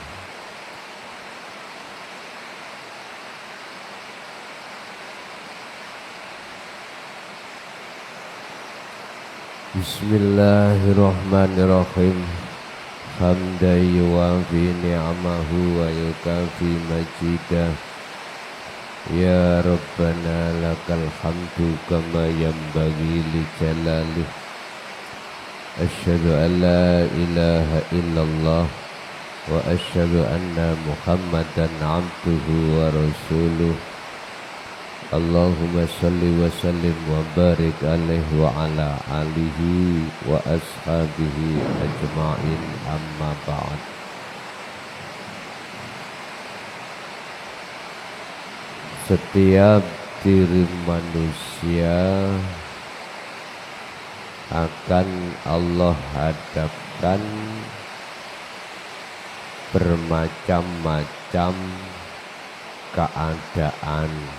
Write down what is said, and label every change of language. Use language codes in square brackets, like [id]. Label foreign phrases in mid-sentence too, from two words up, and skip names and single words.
[ar] بسم الله الرحمن الرحيم. حمدا يوافي نعمه ويكافئ مزيده. يا ربنا لك الحمد كما ينبغي لجلاله. أشهد أن لا إله إلا الله وأشهد أن محمدا عبده ورسوله. اللهم صل وسلم وبارك عليه وعلى آله وأصحابه أجمعين، أما بعد. [id] Setiap diri manusia akan Allah hadapkan bermacam-macam keadaan.